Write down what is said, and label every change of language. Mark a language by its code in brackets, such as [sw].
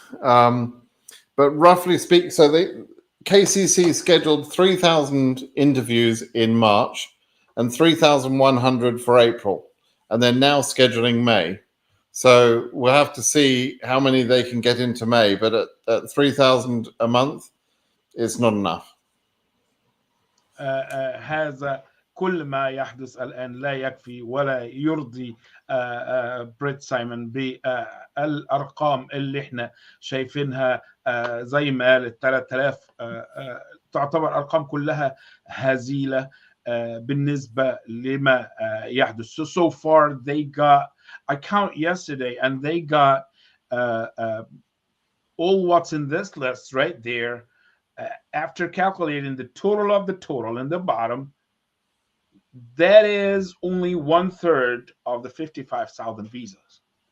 [en] But roughly speaking, so the KCC scheduled 3,000 interviews in March and 3,100 for April, and they're now scheduling May. So we'll have to see how many they can get into May. But at 3,000 a month, it's not enough. [ar] هذا كل ما يحدث الآن لا يكفي ولا يرضي بريت سايمون بالأرقام اللي احنا شايفينها. زي ما قال 3000 تعتبر أرقام كلها هزيلة بالنسبة لما يحدث. [en] So far they got, I count yesterday, and they got all what's in this list right there. After calculating the total of the total in the bottom, that is only 1/3 of the 55,000 visas.